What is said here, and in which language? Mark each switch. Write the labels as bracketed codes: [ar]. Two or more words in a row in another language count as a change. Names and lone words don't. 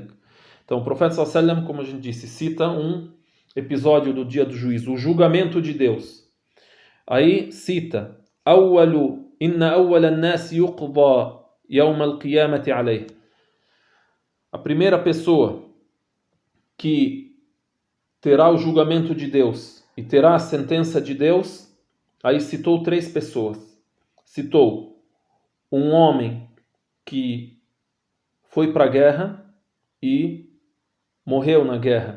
[pt] Então o profeta [ar] صلى الله عليه وسلم, [pt] como a gente disse, cita um episódio do dia do juízo, o julgamento de Deus. Aí cita [ar] إن أول الناس يقضى يوم القيامة عليه. [pt] A primeira pessoa que terá o julgamento de Deus e terá a sentença de Deus, aí citou 3 pessoas. Citou um homem que foi para a guerra e morreu na guerra.